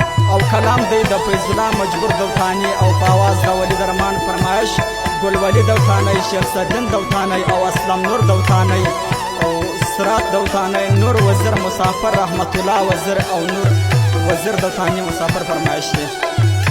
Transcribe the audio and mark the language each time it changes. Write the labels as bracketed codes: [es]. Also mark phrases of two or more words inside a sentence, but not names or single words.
[ps] او کلام دی د فیض الله مجبور دوتانی او پاواز د ولی درمان فرمایش گل ولی دوتانی شمس الدین دوتانی او اسلام نور دوتانی او سرات دوتانی نور وزیر مسافر رحمت الله وزیر او نور وزیر دوتانی مسافر فرمایش دی